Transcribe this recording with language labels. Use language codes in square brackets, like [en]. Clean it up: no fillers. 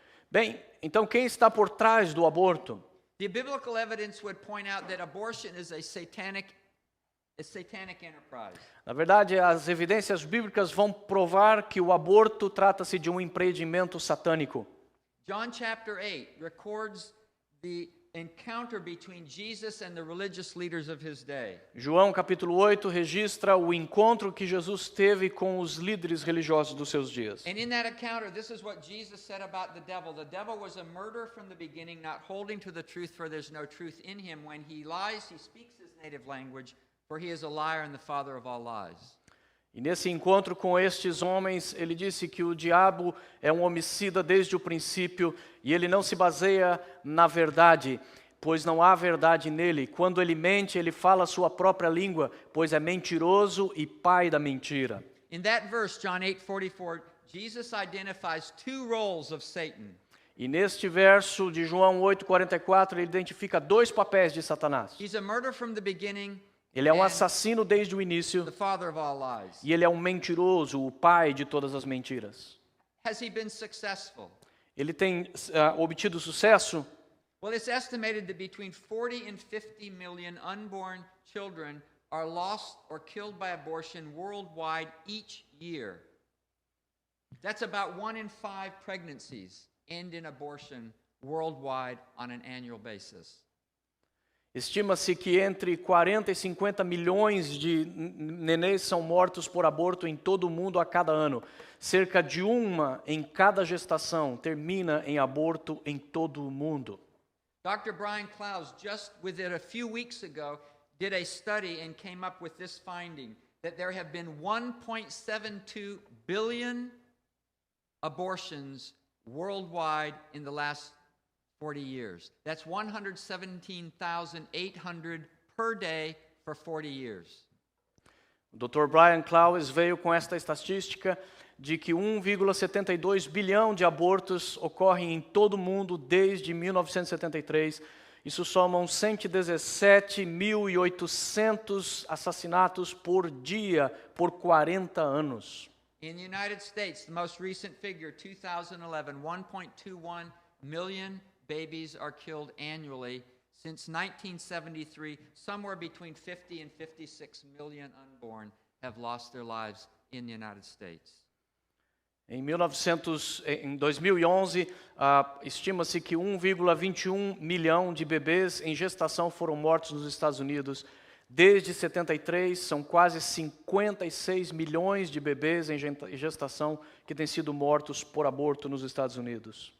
[pt] Bem, então quem está por trás do aborto? [en] The biblical evidence would point out that abortion is a satanic enterprise. [pt] Na verdade, as evidências bíblicas vão provar que o aborto trata-se de um empreendimento satânico. [en] John chapter 8 records the encounter between Jesus and the religious leaders of his day. [pt] João capítulo 8 registra o encontro que Jesus teve com os líderes religiosos dos seus dias. [en] And in that encounter, this is what Jesus said about the devil. The devil was a murderer from the beginning, not holding to the truth, for there's no truth in him. When he lies, he speaks his native language, for he is a liar and the father of all lies. [pt] E nesse encontro com estes homens, ele disse que o diabo é um homicida desde o princípio e ele não se baseia na verdade, pois não há verdade nele. Quando ele mente, ele fala a sua própria língua, pois é mentiroso e pai da mentira. [en] In that verse, John 8:44, Jesus identifies two roles of Satan. [pt] E neste verso de João 8:44, ele identifica dois papéis de Satanás. [en] He's a murderer from the beginning. [pt] Ele é um assassino desde o início [en] The father of all lies. [pt] e ele é um mentiroso, o pai de todas as mentiras. [en] Has he been successful? [pt] Ele tem obtido sucesso? [en] Well, it's estimated that between 40 and 50 million unborn children are lost or killed by abortion worldwide each year. That's about 1 in 5 pregnancies end in abortion worldwide on an annual basis. [pt] Estima-se que entre 40 e 50 milhões de nenês são mortos por aborto em todo o mundo a cada ano. Cerca de uma em cada gestação termina em aborto em todo o mundo. [en] Dr. Brian Clowes, just within a few weeks ago, did a study and came up with this finding, that there have been 1.72 billion abortions worldwide in the last 40 years. That's 117,800 per day for 40 years. [pt] O Dr. Brian Clowes veio com esta estatística de que 1,72 bilhão de abortos ocorrem em todo o mundo desde 1973. Isso somam 117.800 assassinatos por dia por 40 anos. [en] In the United States, the most recent figure, 2011, 1.21 million babies are killed annually. Since 1973, somewhere between 50 and 56 million unborn have lost their lives in the United States. [pt] Em 2011, estima-se que 1,21 milhão de bebês em gestação foram mortos nos Estados Unidos. Desde 73, são quase 56 milhões de bebês em gestação que têm sido mortos por aborto nos Estados Unidos.